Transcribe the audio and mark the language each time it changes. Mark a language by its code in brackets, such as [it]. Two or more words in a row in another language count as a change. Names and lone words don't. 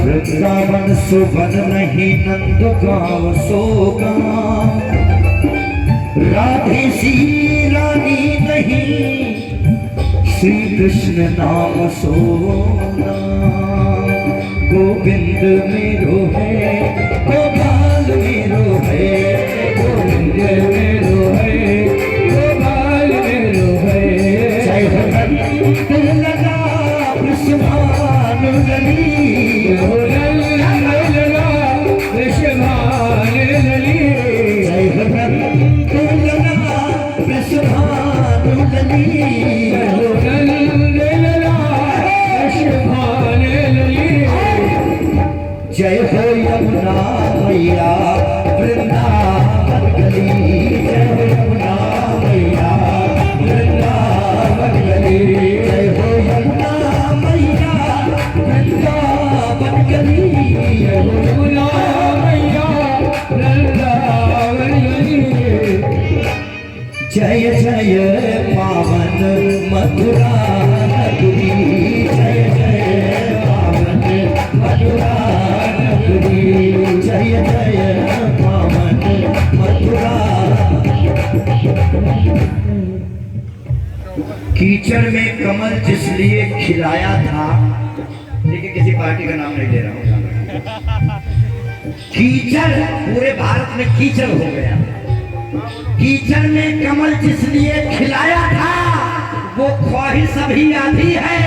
[bra] वृंदावन सुवन नहीं नंद गाँव सो गाँव, राधे सी रानी नहीं श्री कृष्ण नाम सो नाम। गोविंद मेरो है गोपाल मेरो है, गोविंद मेरो है गोपाल मेरो है। जय हनुमंत लगा कृष्ण लली, लगा कृष्ण लली। जय हनुमंत लगा कृष्ण लली। जय हो यमुना मैया वृंदावन गली, जय हो यमुना मैया वृंदावन गली, जय हो यमुना मैया वृंदावन गली, जय हो यमुना मैया वृंदावन गली। जय जय पावन मथुरा नगरी, जय जय पावन मथुरा नगरी, जय जय पावन मथुरा। [hi] कीचड़ में कमल जिस लिए खिलाया था, लेकिन किसी पार्टी का नाम नहीं ले रहा हूं। कीचड़ पूरे भारत में कीचड़ हो गया। कीचड़ में कमल जिस लिए खिलाया था, वो ख्वाहिश अभी आधी है।